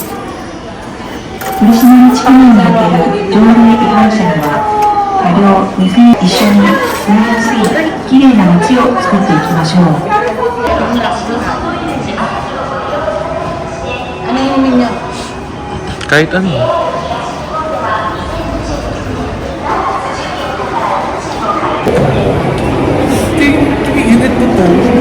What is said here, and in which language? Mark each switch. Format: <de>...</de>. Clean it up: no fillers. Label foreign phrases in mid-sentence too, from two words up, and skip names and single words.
<ja>取締地区内における条例違反者には過料2000円一緒に住みやすいきれいな街を作っていきましょう。</ja> <tl>Ano yung ninyo? Kahit ano. Tingin mo to.</tl>